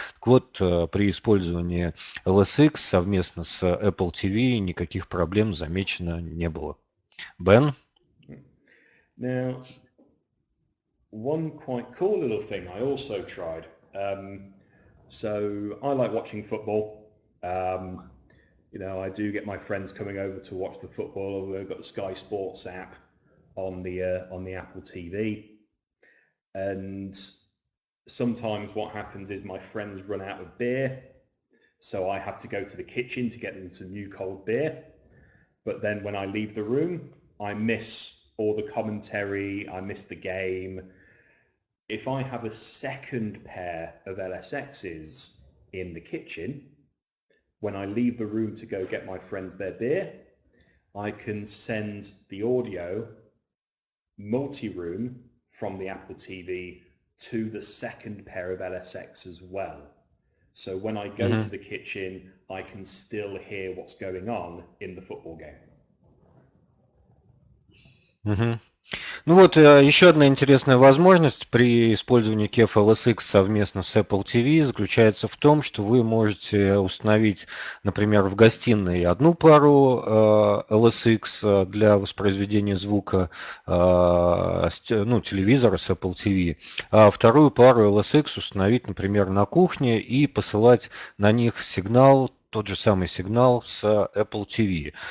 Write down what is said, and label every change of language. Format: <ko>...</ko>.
<ru>Так вот, при использовании LSX совместно с Apple TV никаких проблем замечено не было. Бен?</ru> <en>Now, one quite cool little thing I also tried. So I like watching football. I do get my friends coming over to watch the football. We've got the Sky Sports app on the Apple TV. And sometimes what happens is my friends run out of beer, so I have to go to the kitchen to get them some new cold beer. But then when I leave the room, I miss all the commentary, I miss the game. If I have a second pair of LSXs in the kitchen, when I leave the room to go get my friends their beer, I can send the audio multi-room from the Apple TV to the second pair of LSX as well. So when I go to the kitchen, I can still hear what's going on in the football game.</en> <ru>Еще одна интересная возможность при использовании KEF LSX совместно с Apple TV заключается в том, что вы можете установить, например, в гостиной одну пару LSX для воспроизведения звука, телевизора с Apple TV, а вторую пару LSX установить, например, на кухне и посылать на них сигнал, тот же самый сигнал с Apple TV.</ru>